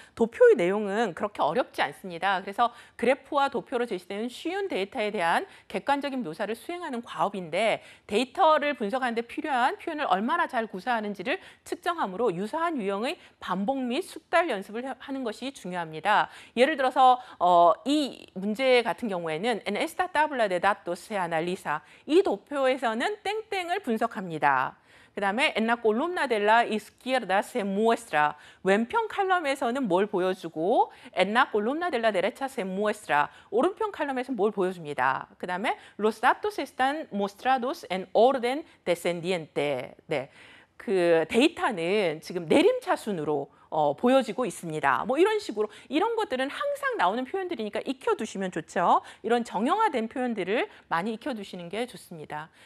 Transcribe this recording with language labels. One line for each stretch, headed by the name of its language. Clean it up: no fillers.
Korean: 도표의 내용은 그렇게 어렵지 않습니다. 그래서 그래프와 도표로 제시되는 쉬운 데이터에 대한 객관적인 묘사를 수행하는 과업인데 데이터를 분석하는 데 필요한 표현을 얼마나 잘 구사하는지를 측정함으로 유사한 유형의 반복 및 숙달 연습을 하는 것이 중요합니다. 예를 들어서 이 문제 같은 경우에는
Spanish: En esta tabla de datos se analiza
Korean: 이 도표에 에서는 땡땡을 분석합니다. 그 다음에
Spanish: en la columna de la izquierda se muestra
Korean: 왼편 칼럼에서는 뭘 보여주고
Spanish: en la columna de la derecha se muestra
Korean: 오른편 칼럼에서 뭘 보여줍니다. 그 다음에
Spanish: los datos están mostrados en orden descendiente.
Korean: 네, 그 데이터는 지금 내림차순으로 보여지고 있습니다. 뭐 이런 식으로 이런 것들은 항상 나오는 표현들이니까 익혀두시면 좋죠. 이런 정형화된 표현들을 많이 익혀두시는 게 좋습니다.